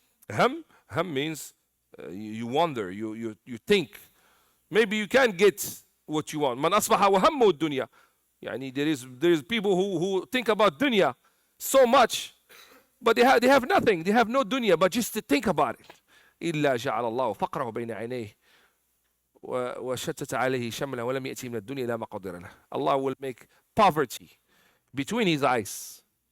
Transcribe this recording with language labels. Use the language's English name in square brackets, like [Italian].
[English] Ham means you wonder, you think. Maybe you can't get what you want. [Arabic] Man asbaha wa hammu ad-dunya. [English] Yani there is people who think about dunya so much, but they have nothing. They have no dunya, but just to think about it. [Arabic] إلا جعل الله فقره بين عينيه وشتت عليه شمله ولم يأتي من الدنيا إلا ما قدر له. [English] Allah will make poverty between his eyes.